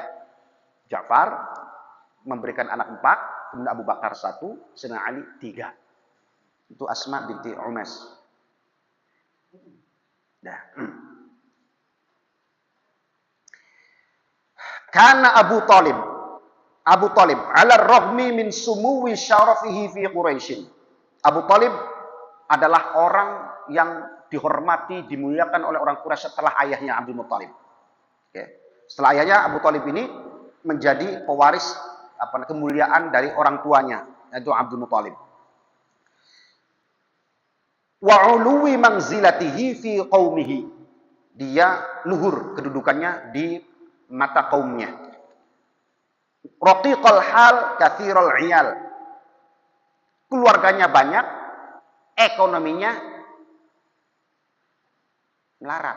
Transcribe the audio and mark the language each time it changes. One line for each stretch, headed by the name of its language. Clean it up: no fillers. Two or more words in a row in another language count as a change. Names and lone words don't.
Indonesian: Ja'far memberikan anak 4, kemudian Abu Bakar 1, Sayyidina Ali 3. Itu Asma binti Umes. Nah.
Arabic: Karena Abu Thalib على رغم من سمو شرفه في قريش.
Indonesian: Abu Thalib adalah orang yang dihormati, dimuliakan oleh orang Quraisy setelah ayahnya Abdul Muthalib. Oke. Setelah ayahnya Abu Thalib ini menjadi pewaris kemuliaan dari orang tuanya, yaitu Abdul Muthalib.
Arabic: وعلو منزلته في قومه.
Indonesian: Dia luhur kedudukannya di mata kaumnya.
Arabic: رقيق الحال كثير العيال.
Indonesian: Keluarganya banyak, ekonominya melarat.